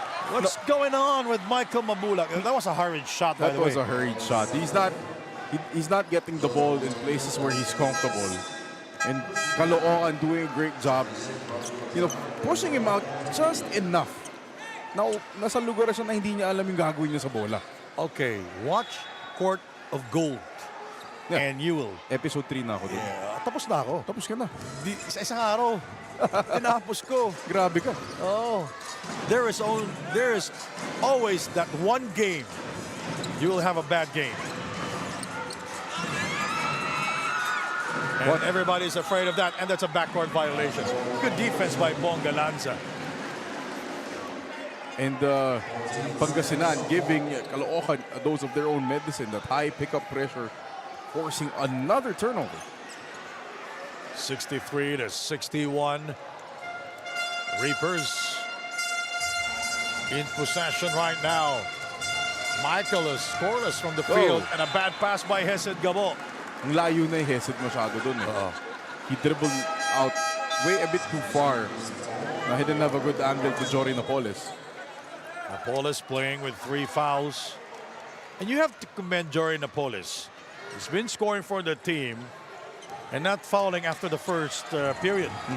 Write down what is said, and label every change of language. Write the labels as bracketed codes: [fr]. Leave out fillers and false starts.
[en] What's going on with Michael Mabulak? That was a hurried shot, by That the way. was a hurried shot. He's not getting the ball in places where he's comfortable. And Caloocan doing a great job, pushing him out just enough. [tl] Now, nasa lugar na siya na hindi niya alam yung gagawin niya sa bola. [en] Okay, watch Court of Gold. Yeah. And you will. [tl] Episode 3 na ako dun. Tapos na ako. Tapos ka na. Sa isang araw, tinapos ko. Grabe ka. [en] Oh, there is always that one game you will have a bad game. And everybody's afraid of that, and that's a backcourt violation. Good defense by Bong Galanza. And Pangasinan giving Caloocan a dose of their own medicine, that high pickup pressure, forcing another turnover. 63-61. Reapers in possession right now. Michael is scoreless from the field, and a bad pass by Hesed Gabo. [tl] Ang layo na Hesit masyado dun eh. [en] He dribbled out way a bit too far. Na he didn't have a good angle to Jory Napoles. Napoles playing with 3 fouls. And you have to commend Jory Napoles. He's been scoring for the team and not fouling after the first period.